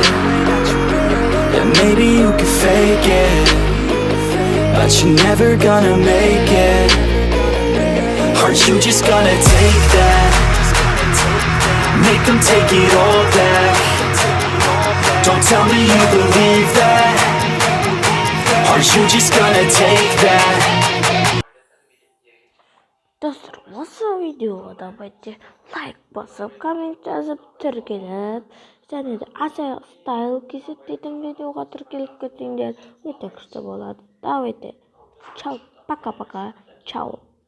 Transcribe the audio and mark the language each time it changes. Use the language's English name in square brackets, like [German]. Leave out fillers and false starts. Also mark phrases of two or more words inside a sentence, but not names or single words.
[English] Yeah, maybe you can fake it, but you're never gonna make it. Aren't you just gonna take that? Make them take it all back. Don't tell me you believe that. Aren't you just gonna take that? [Kazakh] Dostlar, осы видеода бәтте лайк басып, коммент жазып, тіркеліп, және де Ася стайл кесет дейтін видеоға тіркеліп кетсеңдер, өте күшті болады. [Russian] Давайте. Чао, пока-пока. Чао.